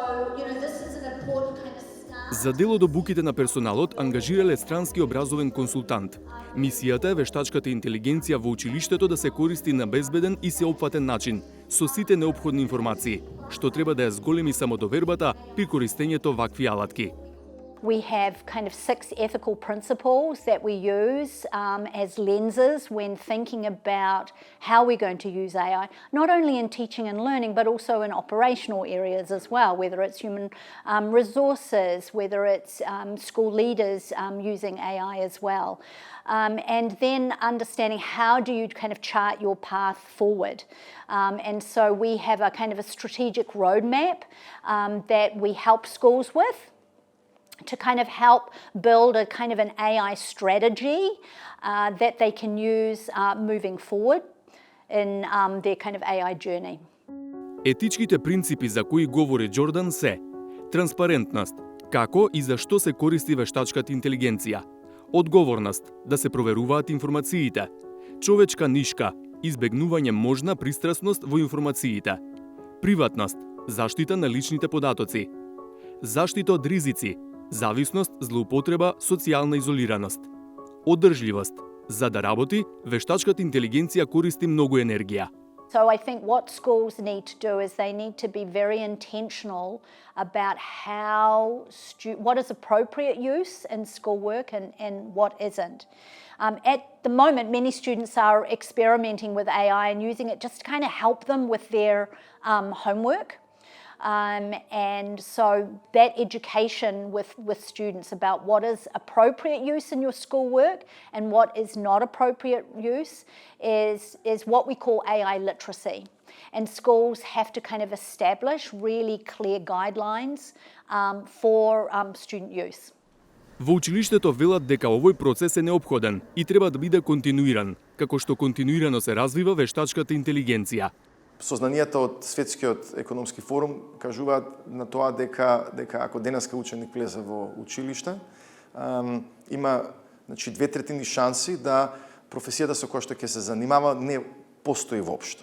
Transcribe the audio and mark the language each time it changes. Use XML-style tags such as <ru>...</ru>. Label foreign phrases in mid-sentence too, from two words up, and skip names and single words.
<mk>За дел од обуките на персоналот ангажирале странски образовен консултант. Мисијата е вештачката интелигенција во училиштето да се користи на безбеден и сеопфатен начин, со сите неопходни информации, што треба да ја зголеми самодовербата при користењето вакви алатки.</mk> <en>We have kind of 6 ethical principles that we use as lenses when thinking about how we're going to use AI, not only in teaching and learning, but also in operational areas as well, whether it's human resources, whether it's school leaders using AI as well. And then understanding how do you kind of chart your path forward. And so we have a kind of a strategic roadmap that we help schools with, to kind of help build a kind of an AI strategy that they can use moving forward in their kind of AI journey.</en> <mk>Етичките принципи за кои говори Џордан се транспарентност, како и за што се користи вештачката интелигенција, одговорност, да се проверуваат информациите, човечка нишка, избегнување можна пристрасност во информациите, приватност, заштита на личните податоци, заштита од ризици, зависност, злоупотреба, социјална изолираност. Одржливост. За да работи, вештачката интелигенција користи многу енергија.</mk> <en>So I think what schools need to do is they need to be very intentional about what is appropriate use in schoolwork and what isn't. At the moment, many students are experimenting with AI and using it just to kind of help them with their homework. And so that education with students about what is appropriate use in your schoolwork and what is not appropriate use is what we call AI literacy. And schools have to kind of establish really clear guidelines for student use.</en> <mk>Во училиштето велат дека овој процес е неопходен и треба да биде континуиран, како што континуирано се развива вештачката интелигенција. Сознанијата од Светскиот економски форум кажуваат на тоа дека ако денеска ученик влезе во училиште, има 2/3 шанси да професијата со која што ќе се занимава не постои воопшто.</mk>